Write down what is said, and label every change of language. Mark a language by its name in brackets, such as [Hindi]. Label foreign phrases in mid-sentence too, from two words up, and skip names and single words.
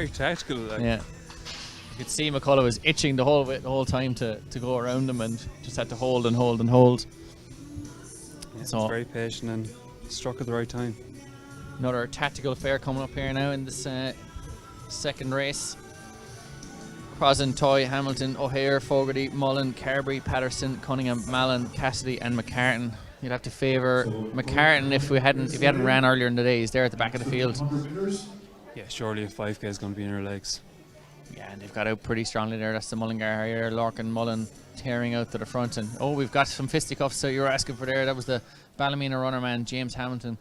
[English] Very tactical. Like. Yeah. You could see McCullough was itching the whole time to go around him, and just had to hold and hold and hold. Yeah, so very patient and struck at the right time. Another tactical affair coming up here now in this 2nd race. Crossan, Toy, Hamilton, O'Hare, Fogarty, Mullen, Carberry, Patterson, Cunningham, Mallon, Cassidy and McCartan. You'd have to favour McCartan if he hadn't ran earlier in the day. He's there at the back of the field. Yeah, surely a 5K is going to be in her legs. Yeah, and they've got out pretty strongly there. That's the Mullingar Harrier, Larkin Mullen tearing out to the front. And we've got some fisticuffs. So you were asking for there. That was the Ballymena runner man, James Hamilton.